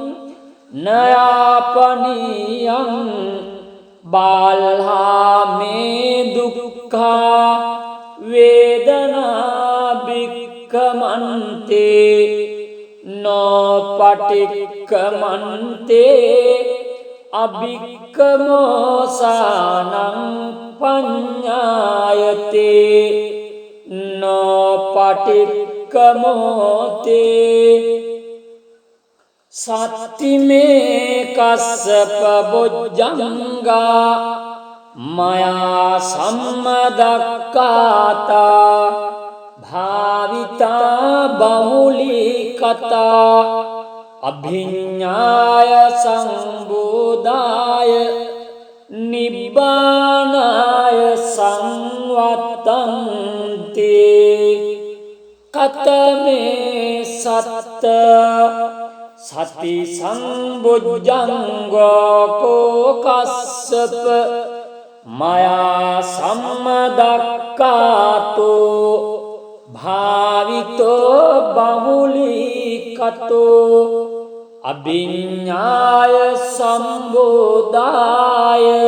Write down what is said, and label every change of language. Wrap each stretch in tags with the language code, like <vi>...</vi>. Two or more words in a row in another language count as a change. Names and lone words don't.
<pi>නයාපනීයං බාල්හා මේ දුක්ඛා වේදනා බික්කමන්තේ නොපටික්කමන්තේ අබික්කමෝසානං පඤ්ඤායතේ නොපටික්කමෝතේ සත්තිමේ කස්සප බොජ්ජංගා මයා සම්මදක්ඛාතා භාවිතා බහුලීකතා අභිඤ්ඤාය සංබෝධාය නිබ්බානාය සංවත්තන්තේ කතමේ සත්ත සති සම්බුද්ධංගෝ කස්සප මයා සම්මදක්ඛාතෝ භාවිතෝ බහුලීකතෝ අභිඤ්ඤාය සම්බෝධාය</pi>